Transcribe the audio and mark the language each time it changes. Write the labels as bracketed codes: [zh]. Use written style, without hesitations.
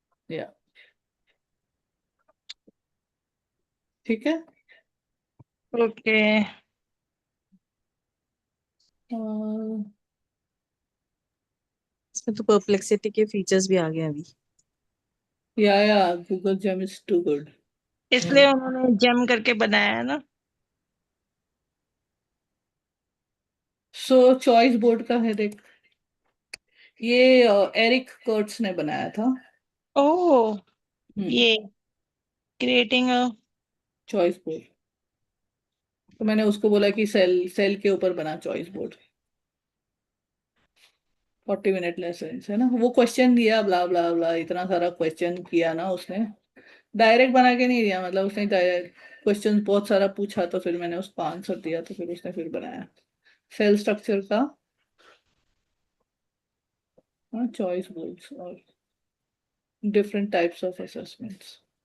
[en] Yeah. [hi] ठीक है. [en] Okay. [hi] इसमें तो perplexity के features भी आ गए अभी. [en] Yeah, Google Gem is too good. [hi] इसलिए उन्होंने जेम करके बनाया है ना. सो चॉइस बोर्ड का है देख, ये एरिक कर्ट्स ने बनाया था। [en] Oh, [hi] ये [en] creating a [hi] चॉइस बोर्ड, तो मैंने उसको बोला कि सेल के ऊपर बना चॉइस बोर्ड। 40 मिनट लेसन है ना, वो क्वेश्चन दिया ब्ला ब्ला ब्ला, इतना सारा क्वेश्चन किया ना उसने, डायरेक्ट बना के नहीं दिया, मतलब उसने क्वेश्चन बहुत सारा पूछा, तो फिर मैंने उसको आंसर दिया, तो फिर उसने फिर बनाया सेल स्ट्रक्चर का चॉइस बोर्ड्स और [en] different types of assessments.